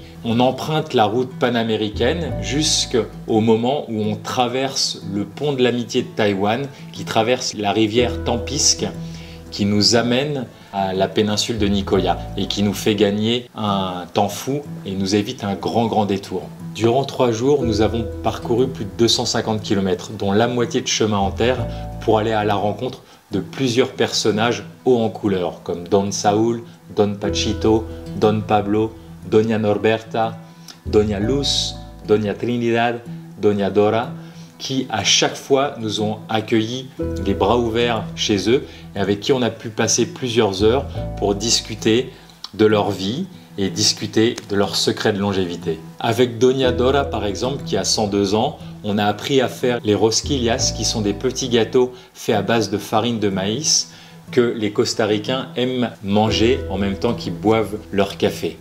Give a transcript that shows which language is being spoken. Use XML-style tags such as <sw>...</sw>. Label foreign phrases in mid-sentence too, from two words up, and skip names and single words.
<fr>On emprunte la route panaméricaine jusqu'au moment où on traverse le pont de l'amitié de Taïwan qui traverse la rivière Tempisque qui nous amène à la péninsule de Nicoya et qui nous fait gagner un temps fou et nous évite un grand détour. Durant 3 jours, nous avons parcouru plus de 250 km, dont la moitié de chemin en terre pour aller à la rencontre de plusieurs personnages hauts en couleur, comme Don Saúl, Don Pachito, Don Pablo, Doña Norberta, Doña Luz, Doña Trinidad, Doña Dora, qui à chaque fois nous ont accueillis les bras ouverts chez eux et avec qui on a pu passer plusieurs heures pour discuter de leur vie et discuter de leurs secrets de longévité. Avec Doña Dora par exemple, qui a 102 ans, on a appris à faire les rosquillas, qui sont des petits gâteaux faits à base de farine de maïs que les Costaricains aiment manger en même temps qu'ils boivent leur café.</fr>